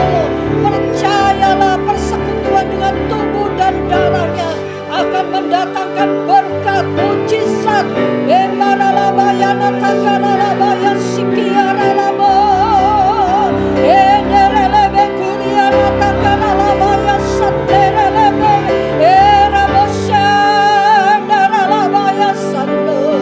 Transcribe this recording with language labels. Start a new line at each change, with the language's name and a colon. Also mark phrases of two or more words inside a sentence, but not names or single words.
Indonesian: Percayalah persekutuan dengan tubuh dan darahnya akan mendatangkan berkat mujizat. Emaralabayana takaralabaya sikiaralabo. Enerelebe kuriana takaralabaya sanderelebe. Erabosyandaralabaya sando.